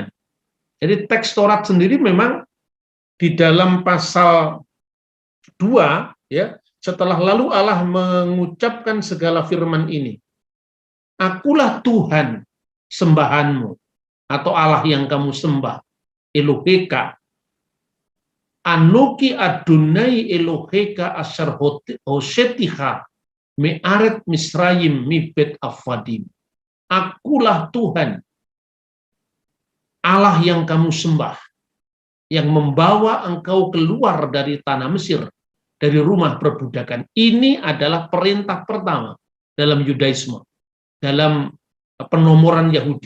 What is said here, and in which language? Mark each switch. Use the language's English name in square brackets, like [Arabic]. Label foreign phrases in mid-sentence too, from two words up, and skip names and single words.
[Indonesian] Jadi teks Taurat sendiri memang di dalam pasal 2, ya, setelah lalu Allah mengucapkan segala firman ini, akulah Tuhan sembahanmu, atau Allah yang kamu sembah, Eloheka. [Hebrew] אנכי אדוני אלהיך אשר הוצאתיך מארץ מצרים מבית עבדים. [Indonesian] Akulah Tuhan, Allah yang kamu sembah, yang membawa engkau keluar dari tanah Mesir, dari rumah perbudakan. Ini adalah perintah pertama dalam Yudaisme, dalam penomoran Yahudi.